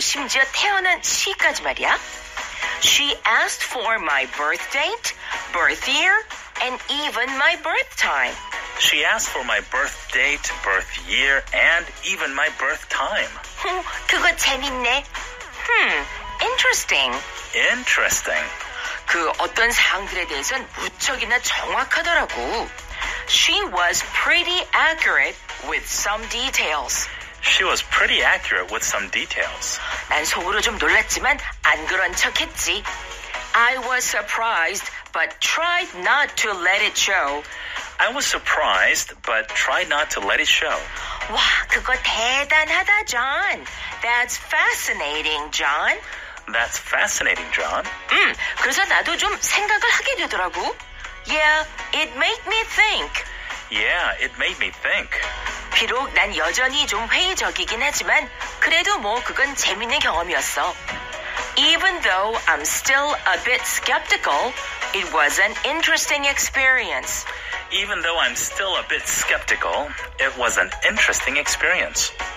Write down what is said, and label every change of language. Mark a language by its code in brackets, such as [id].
[ko] 심지어 태어난 시까지 말이야. [en] She asked for my birth date, birth year, and even my birth time. She asked for my birth date, birth year, and even my birth time. [ko] 그거 재밌네. Interesting. [en] Interesting. [ko] 그 어떤 사항들에 대해서는 무척이나 정확하더라고. [en] She was pretty accurate with some details. She was pretty accurate with some details. [ko] 난 속으로 좀 놀랐지만 안 그런 척했지. [en] I was surprised but tried not to let it show. I was surprised, but tried not to let it show. [ko] 와, 그거 대단하다, John. [en] That's fascinating, John. That's fascinating, John. [ko] 그래서 나도 좀 생각을 하게 되더라고. [en] Yeah, it made me think. Yeah, it made me think. [ko] 비록 난 여전히 좀 회의적이긴 하지만 그래도 뭐 그건 재밌는 경험이었어. [en] Even though I'm still a bit skeptical, it was an interesting experience. Even though I'm still a bit skeptical, it was an interesting experience.